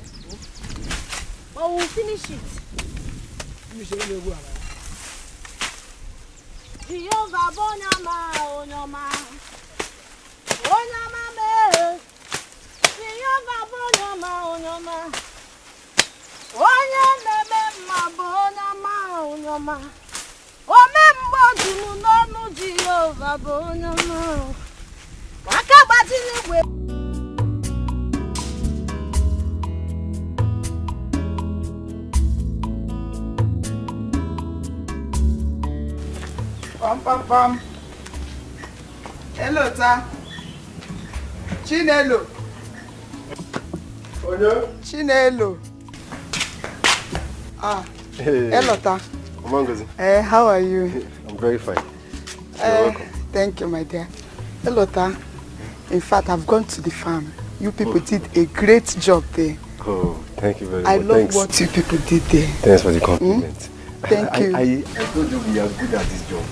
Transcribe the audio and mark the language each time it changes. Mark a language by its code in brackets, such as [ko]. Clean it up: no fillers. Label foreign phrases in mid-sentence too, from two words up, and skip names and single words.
[en] Oh, we'll finish it. Jehovah Bonyama, Onyama. Onyama me. Jehovah Bonyama, Onyama. Onyama me ma Bonyama, Onyama. Omembo dunu nonu Jehovah Bonyama. Wakabati ni we. Pam pam pam. Hello, ta. Chinelo. Chinelo. Hey. Hello, ta. Omangozi. How are you? I'm very fine. You're welcome. Thank you, my dear. Hello, ta. In fact, I've gone to the farm. You people did a great job there. Oh, thank you very much. I love what you people did there. Thanks for the compliment. Thank you. I told you we are good at this job.